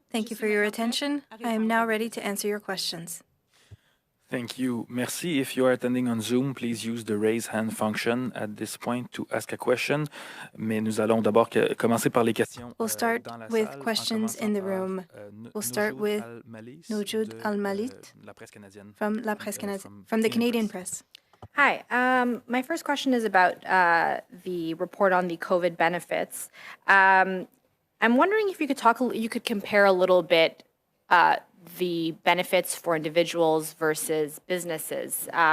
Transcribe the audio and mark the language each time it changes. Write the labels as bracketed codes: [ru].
[en] Thank you for your attention. I am now ready to answer your questions. Thank you. Merci. If you are attending on Zoom, please use the raise hand function at this point to ask a question. [fr] Mais nous allons d'abord commencer par les questions. [en] We'll start with questions in the room. We'll start with Nojoud Al-Malit from La Presse Canadienne, from the Canadian Press. Hi. My first question is about the report on the COVID benefits. I'm wondering if you could compare a little bit the benefits for individuals versus businesses.